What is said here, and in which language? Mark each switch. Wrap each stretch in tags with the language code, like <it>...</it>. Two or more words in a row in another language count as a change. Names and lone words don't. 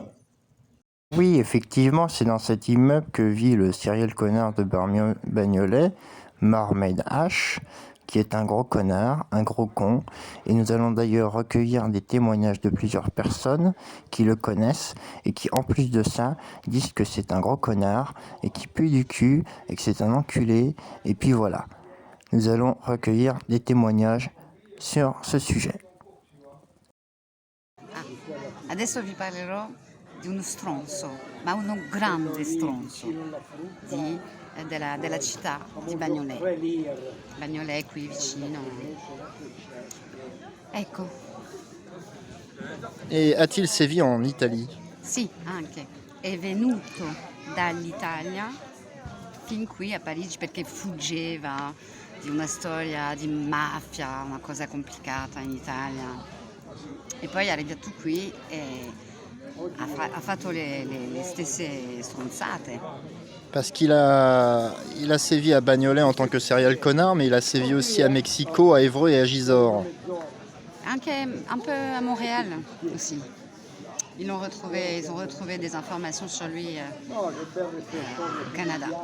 <fr>Oui, effectivement, c'est dans cet immeuble que vit le serial connard de Bagnolet, Mohamed H, qui est un gros connard, un gros con, et nous allons d'ailleurs recueillir des témoignages de plusieurs personnes qui le connaissent et qui, en plus de ça, disent que c'est un gros connard et qui pue du cul et que c'est un enculé, et puis voilà. Nous allons recueillir des témoignages sur ce sujet.</fr> <it>Adesso vi parlerò di uno stronzo, ma uno grande stronzo della città di Bagnolet. Bagnolet è qui vicino. Ecco.</it> <fr>Et a-t-il sévi en Italie?</fr> <it>Sì, anche. È venuto dall'Italia fin qui a Parigi perché fuggeva di una storia di mafia, una cosa complicata in Italia. E poi è arrivato qui e ha fatto le stesse stronzate.</it> <fr>Parce qu'il il a sévi à Bagnolet en tant que serial connard, mais il a sévi aussi à Mexico, à Évreux et à Gisors. Anche un peu à Montréal aussi. Ils ont retrouvé des informations sur lui au Canada.</fr>